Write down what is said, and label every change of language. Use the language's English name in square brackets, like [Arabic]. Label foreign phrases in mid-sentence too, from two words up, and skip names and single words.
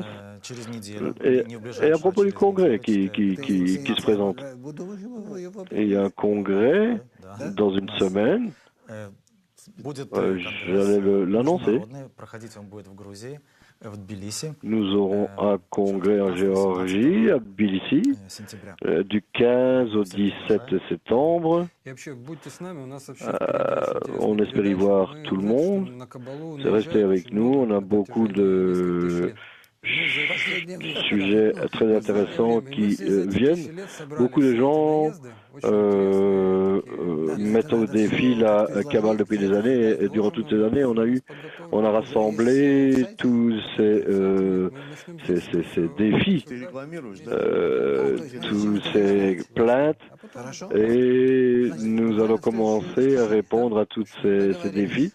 [French] Et à propos du congrès qui se présente, il y a un congrès dans une semaine. J'allais l'annoncer. [Russian] в Тбилиси [French] Nous aurons un congrès en Géorgie, à Tbilissi, [Russian] сентября. [French] du 15 au 17 septembre. [Russian] И вообще, будьте с нами, у нас вообще [French] On espère y voir tout le monde. Restez avec nous, on a beaucoup de sujets très intéressants qui viennent. Beaucoup de gens mettent au défi la Kabbale depuis des années, et durant toutes ces années, on a rassemblé tous ces défis, tous ces plaintes, et nous allons commencer à répondre à tous ces défis.